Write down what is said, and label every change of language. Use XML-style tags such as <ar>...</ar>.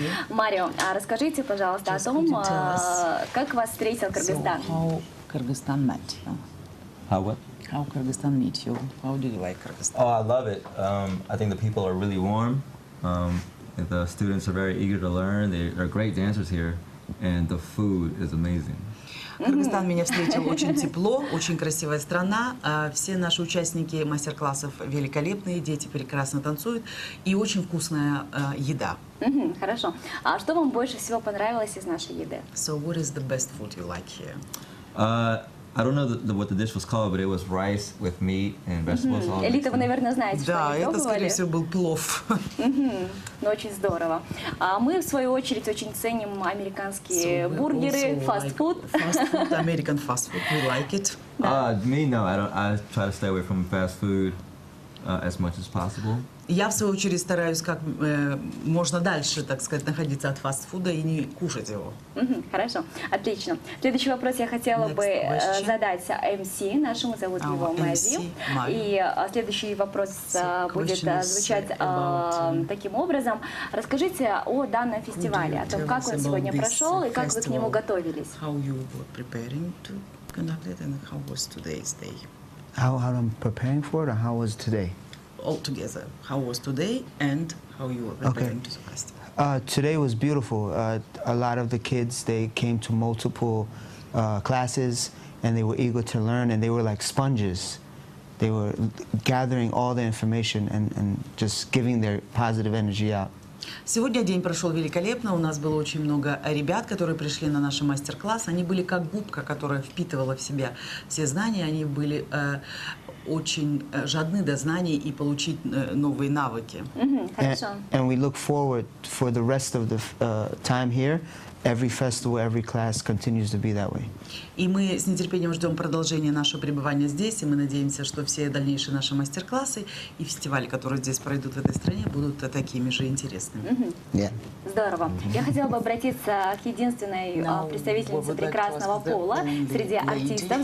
<ru>Марио, расскажите, пожалуйста, о том, как вас встретил Кыргызстан.</ru> <en>Kyrgyzstan met you? How what? How Kyrgyzstan meet you? How do you like Kyrgyzstan? Oh, I love it. I think the people are really warm. The students are very eager to learn. They are great dancers here, and the food is amazing.</en> <ru>Кыргызстан меня встретил очень тепло, очень красивая страна. Все наши участники мастер-классов великолепные, дети прекрасно танцуют и очень вкусная еда. Хорошо. А что вам больше всего понравилось из нашей еды?</ru> <en>So what is the best food you like here? I don't know what the dish was called, but it was rice with meat and vegetables.</en> <ru>Элита, вы, наверное, знаете, что Да, они это, пробовали. скорее всего, был плов. Ну, очень здорово. А мы, в свою очередь, очень ценим американские бургеры, фастфуд.</ru> <en>Fast-food, American fast food, we like it. Me, no, I don't. I try to stay away from fast food as much as possible.</en> <ru>Я, в свою очередь, стараюсь как можно дальше, так сказать, находиться от фастфуда и не кушать его. Хорошо, отлично. Следующий вопрос я хотела бы задать МС, нашему, зовут его Мэйзи. И следующий вопрос будет звучать таким образом. Расскажите о данном фестивале, о том, как он сегодня прошел и как вы к нему готовились.</ru> <en>How you were preparing to conduct it and how was today's day? How I'm preparing for it, or how was today? All together, how was today and how you were preparing to the festival? Today was beautiful. A lot of the kids, they came to multiple classes and they were eager to learn, and they were like sponges. They were gathering all the information and just giving their positive energy out.</en> <ru>Сегодня день прошел великолепно. У нас было очень много ребят, которые пришли на наш мастер-класс. Они были как губка, которая впитывала в себя все знания. Они были очень жадны до знаний и получить новые навыки.</ru> <en>And we look forward for the rest of the time here. Every festival, every class continues to be that way.</en> <ru>И мы с нетерпением ждем продолжения нашего пребывания здесь, и мы надеемся, что все дальнейшие наши мастер-классы и фестивали, которые здесь пройдут в этой стране, будут такими же интересными. Здорово. Я хотела бы обратиться к единственной представительнице прекрасного пола среди артистов.</ru>